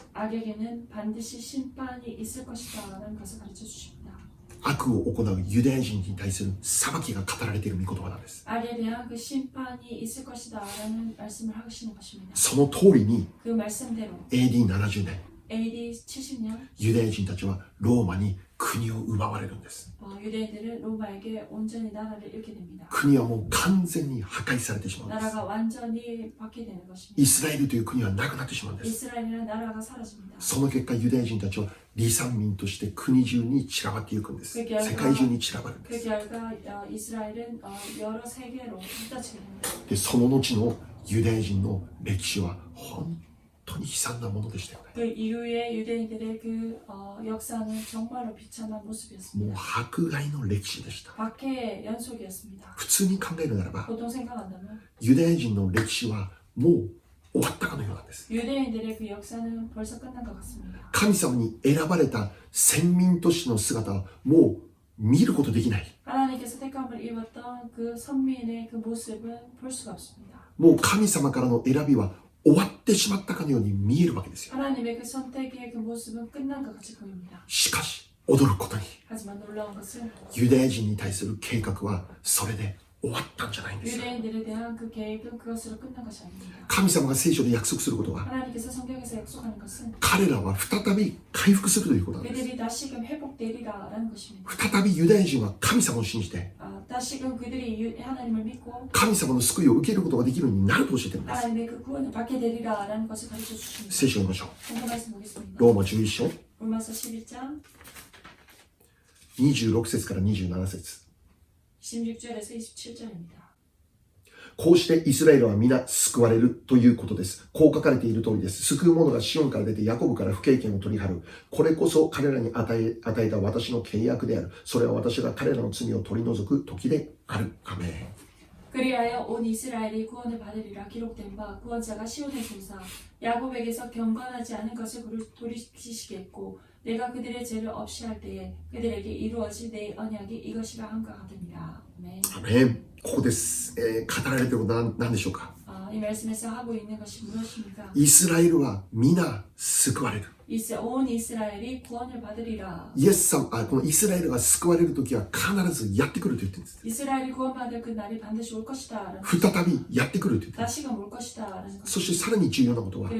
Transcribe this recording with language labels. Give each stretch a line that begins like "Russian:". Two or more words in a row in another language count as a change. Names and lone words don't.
Korean: 악에게는 반드시 심판이 있을 것이다라는 것을 가르쳐 주십니다.
Japanese: 悪を行うユダヤ人に対する裁きが語られている御言葉なんです。
Korean: 악에 대한 그 심판이 있을 것이다라는 말씀을 하시는 것입니다.
Japanese: その通りに
Korean: 그 말씀대로
Japanese: AD70 年
Korean: AD 70년
Japanese: ユダヤ人たちはローマに国を奪われるんです。
Korean: 유대인들은 로마에게 온전히 나라를 잃게 됩니다.
Japanese: 国はもう完全に破壊されてしまうんです。
Korean: 나라가 완전히 받게 되는 것입니다.
Japanese: イスラエルという国はなくなってしまうんです。
Korean: 이스라엘이라는 나라가 사라집니다.
Japanese: その結果ユダヤ人たちは離散民として国中に散らばっていくんです。世界中に散らばるんで
Korean: 그
Japanese: す。
Korean: 결과 이스라엘은 여러 세계로 흩어지게 됩니다.
Japanese: でその後のユダヤ人の歴史は本当に悲惨なものでしたよね。
Korean: 그 이후에 유대인들의 그 역사는 정말로 비참한
Japanese: もう
Korean: 모습이었습니다.
Japanese: 迫害の歴史でした。
Korean: 박해의 연속이었습니다.
Japanese: 普通に考えるならば
Korean: 보통 생각한다면
Japanese: ユダヤ人の歴史はもう終わったかのようなんです。
Korean: 유대인들의 그 역사는 벌써 끝난 것 같습니다.
Japanese: 神様に選ばれた先民としての姿はもう見ることできない。
Korean: 하나님께서 택함을 입었던 그 선민의 그 모습은 볼 수가 없습니다.
Japanese: もう神様からの選びは終わってしまったかのように見えるわけですよ。
Korean: 하나님의 그 선택의 그 모습은 끝난 것 같이 보입니다.
Japanese: しかし驚くことに
Korean: 하지만 놀라운 것은
Japanese: ユダヤ人に対する計画はそれで終わったんじゃないんですよ。
Korean: 유대인들에 대한 그 계획은 그것으로 끝난 것이 아닙니다.
Japanese: 神様が聖書で約束することは
Korean: 하나님께서 성경에서 약속하는 것은
Japanese: 彼らは再び回復するということなんです。
Korean: 그들이 다시금 회복되리라라는 것입니다.
Japanese: 再びユダヤ人は神様を信じて
Korean: 다시금 그들이 하나님을 믿고
Japanese: 神様の救いを受けることができるようになると教えているんです。
Korean: 하나님의 그 구원을 받게 되리라라는 것을 가르쳐 주십니다.
Japanese: 聖書を見ましょう。
Korean: 성경 말씀 보겠습니다.
Japanese: ローマ11章
Korean: 로마서 11장
Japanese: 26 節から27節。
Korean: 16절에서 27절입니다.
Japanese: こうしてイスラエルは皆救われるということです。こう書かれている通りです。救う者がシオンから出てヤコブから不経験を取り払う。これこそ彼らに与えた私の契約である。それは私が彼らの罪を取り除く時である。アメン。
Korean: 그리하여 온 이스라엘이 구원을 받으리라 기록된 바 구원자가 시온에서 오사 야곱에게서 경건하지 않은 것을 돌이키시겠고 내가 그들의 죄를 없이 할 때에 그들에게 이루어질 내 언약이 이것이라 함과 같으니라. 아멘.
Japanese: アメン。ここです。語られていることは何でしょうか。
Korean: 이 말씀에서 하고 있는 것이 무엇입니까?
Japanese: イスラエルは皆救われる。
Korean: 온 이스라엘이 구원을 받으리라.
Japanese: イエス様、このイスラエルが救われる時は必ずやってくると言ってるんです。
Korean: 이스라엘이 구원받을 그 날이 반드시 올 것이다.
Japanese: 再びやってくると言ってる。
Korean: 다시금 올 것이다.
Japanese: そしてさらに重要なことは、